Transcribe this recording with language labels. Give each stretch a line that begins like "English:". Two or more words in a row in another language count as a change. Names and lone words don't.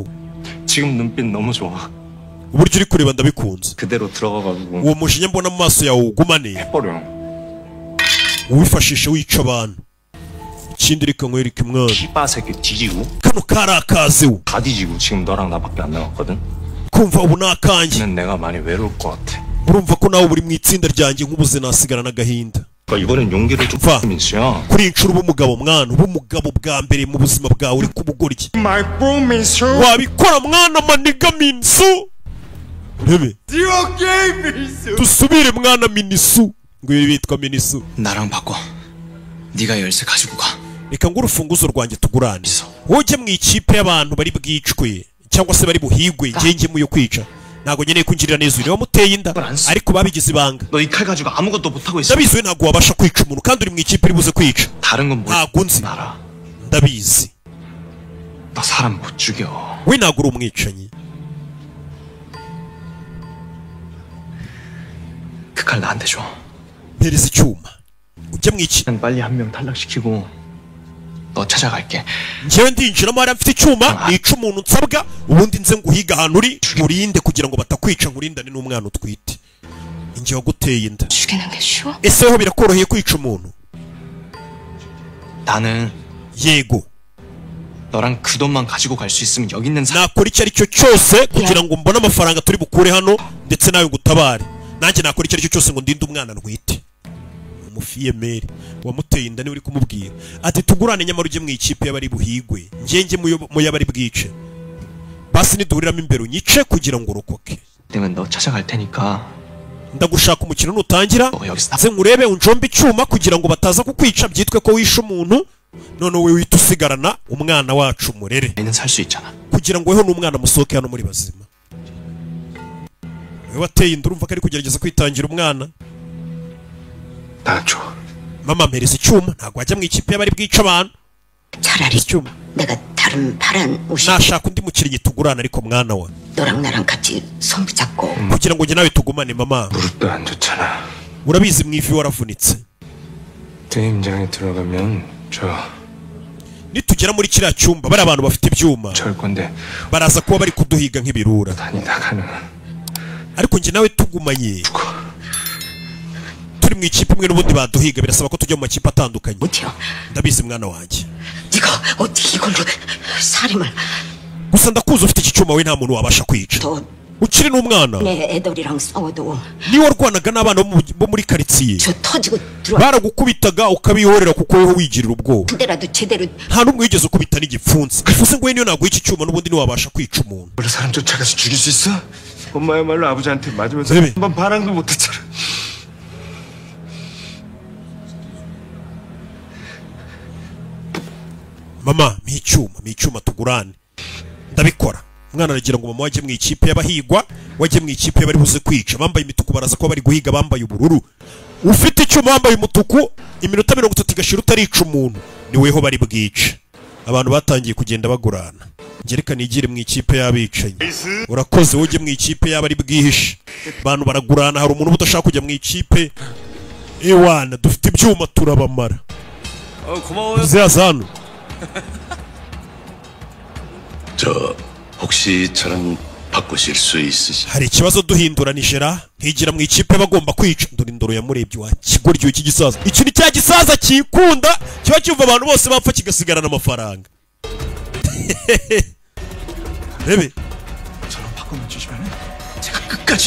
Korean: 지금 눈빛 너무 좋아.
Kinyarwanda: uburyo uri kureba ndabikunze
Korean: 그대로 들어가가지고
Kinyarwanda: uwo mujinya mbona mu maso yawe ugumane
Korean: 해버려.
Kinyarwanda: uwifashishe wica abantu ikindi reka nkwereke mwana
Korean: 씨바새끼 뒤지고
Kinyarwanda: kano kari akaziwe
Korean: 다 뒤지고 지금 너랑 나밖에 안 남았거든.
Kinyarwanda: kumva ubu ni akanjye
Korean: 는 내가 많이 외로울 것 같아.
Kinyarwanda: urumva ko nawe uri mu itsinda ryanjye nk'ubuze nasigara n'agahinda
Korean: 그러니까 이번엔 용기를 좀 봐. 민수야.
Kinyarwanda: kuri iyi nshuro uba umugabo mwana uba umugabo bwa mbere mu buzima bwawe uri kubugoryi wabikora mwana maniga minsu ntebe dusubire mwana minisu ngo ibi bitwa minisu
Korean: 나랑 바꿔. 네가 열쇠 가지고 가.
Kinyarwanda: reka ngo urufunguzo rwanjye tugurane wowe ujye mu ikipe y'abantu bari bwicwe cyangwa se bari buhigwe njye mu yo kwica ntago nyeneye kunjirira neza uyu wamuteye inda ariko babigize ibanga
Korean: 너 이 칼 가지고 아무것도 못하고 있어.
Kinyarwanda: ndabizi we ntago wabasha kwica umuntu kandi uri mu ikipe iri buze kwica
Korean: 다른 건
Kinyarwanda: ntago nzi
Korean: 알아.
Kinyarwanda: ndabizi
Korean: 너 사람 못 죽여.
Kinyarwanda: we ntago uri umwicanyi
Korean: 그 칼 나한테 줘.
Kinyarwanda: mpereza icyuma ujye mu iki
Korean: 난 빨리 한 명 탈락시키고 너 찾아갈게.
Kinyarwanda: njyewe ndinjiramo hariya mfite icyuma nica umuntu nsabwa ubundi nze nguhiga ahantu uri urinde kugira ngo batakwica nkurindane n'umwana utwite inge waguteye inda
Korean: 죽이는 게 쉬워?
Kinyarwanda: ese weho birakoroheye kwica umuntu
Korean: 나는
Kinyarwanda: yego
Korean: 너랑 그 돈만 가지고 갈 수 있으면 여기 있는 사람
Kinyarwanda: nakora icyo ari cyo cyose kugira ngo mbone amafaranga turi bukure hano ndetse nawe ngutabare nanjye nakora icyo ari cyo cyose ngo ndinde umwana ntwite umufiyemeri wamuteye inda niwe uri kumubwira ati tugurane nyamara ujye mu ikipe y'abari buhigwe ngenge mu y'abari bwice basi niduhuriramo imbere unyice kugira ngo urokoke
Korean: 되면 너 찾아갈 테니까
Kinyarwanda: ndagushaka umukino nutangira
Korean: 너 여기서
Kinyarwanda: nze nkurebe unjombe icyuma kugira ngo bataza kukwica byitwe ko wishe umuntu none wowe wihita usigarana umwana wacu murere
Korean: 나는 살 수 있잖아.
Kinyarwanda: kugira ngo weho n'umwana musohoke hano muri bazima wewe wateye inda urumva ko ari kugerageza kwitangira umwana
Korean: 나줘.
Kinyarwanda: mama mpereza icyuma ntabwo wajya mu ikipe y'abari bwica abantu
Korean: 차라리
Kinyarwanda: icyuma
Korean: 내가 다른 파란 옷이
Kinyarwanda: nashaka undi mukinnyi tugurana ariko mwana wa
Korean: 너랑 나랑 같이 손 붙잡고
Kinyarwanda: kugira ngo njye nawe tugumane mama
Korean: 무릎도 안 좋잖아.
Kinyarwanda: urabizi mu ivi waravunitse
Korean: 게임장에 들어가면
Kinyarwanda: nitugera muri kiriya cyumba bari abantu bafite ibyuma
Korean: 절 건데
Kinyarwanda: baraza kuba bari kuduhiga nk'ibirura
Korean: 다니다가는
Kinyarwanda: ariko njye nawe tugumanye turi mu ikipe imwe n'ubundi baduhiga birasaba ko tujya mu makipe atandukanye
Korean: 못해요.
Kinyarwanda: ndabizi mwana wanjye
Korean: 네가 어떻게 이걸로 살인을
Kinyarwanda: gusa ndakuzi ufite iki cyuma we nta muntu wabasha kwica
Korean: 더
Kinyarwanda: ukiri n'umwana
Korean: 내 애들이랑 싸워도
Kinyarwanda: niwe warwanaga n'abana bo muri karitsiye
Korean: 저 터지고 들어와
Kinyarwanda: baragukubitaga ukabihorera kuko weho wigirira ubwoba
Korean: 그때라도 제대로
Kinyarwanda: nta n'umwe wigeze ukubita n'igipfunsi bivuze ngo we niyo naguha iki cyuma n'ubundi ntiwabasha kwica umuntu
Korean: 원래 사람 쫓아가서 죽일 수 있어? 엄마야말로 아버지한테 맞으면서 네. 한번 반항도 못했잖아.
Kinyarwanda: mama mpa icyuma tugurane ndabikora umwana aragira ngo mama wajye mu ikipe y'abahigwa wajye mu ikipe y'abari buze kwica bambaye imituku baraza kuba bari guhiga bambaye ubururu ufite icyuma wambaye umutuku iminota 30 igashira utarica umuntu ni weho bari bwice abantu batangiye kugenda bagurana ngereka nigire mu ikipe y'abicanyi urakoze ujye mu ikipe y'abari bwihishe abantu baragurana hari umuntu udashaka kujya mu ikipe ewana dufite ibyuma turabamara
Korean: 고마워요. zazano 저 혹시 저랑 바꾸실 수 있으시?
Kinyarwanda: hari ikibazo duhinduranijera nkigira mu ikipe bagomba kwica dore indoro yamurebye wa kigoryo iki gisaza iki ni cya gisaza kikunda kiba cyumva abantu bose bapfa kigasigarana amafaranga rebe
Korean: 저랑 바꿔주시면 제가 끝까지